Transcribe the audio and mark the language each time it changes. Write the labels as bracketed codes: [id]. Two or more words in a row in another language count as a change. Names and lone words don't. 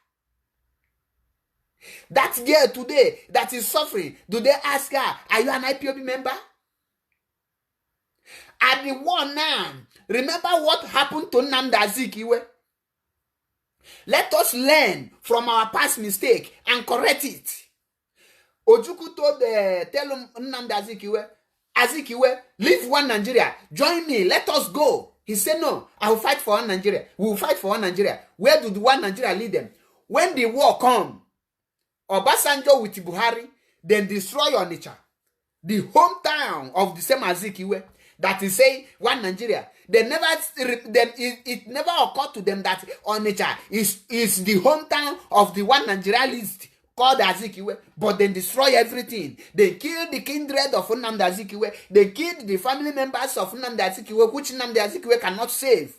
[en] That girl today that is suffering, do they ask her, are you an IPOB member? At the war now, remember what happened to NNAMDI? Let us learn from our past mistake and correct it. Ojukwu told tell Nnamdi Azikiwe, leave one Nigeria, join me, let us go. He said, no, I will fight for one Nigeria. We will fight for one Nigeria. Where do the one Nigeria lead them? When the war come, Obasanjo with Buhari, then destroy Onitsha, the hometown of the same Azikiwe, that is saying one Nigeria. Then it never occurred to them that Onitsha is the hometown of the one Nigeria list called Azikiwe, but then destroy everything. They killed the kindred of Nnamdi Azikiwe. They killed the family members of Nnamdi Azikiwe, which Nnamdi Azikiwe cannot save.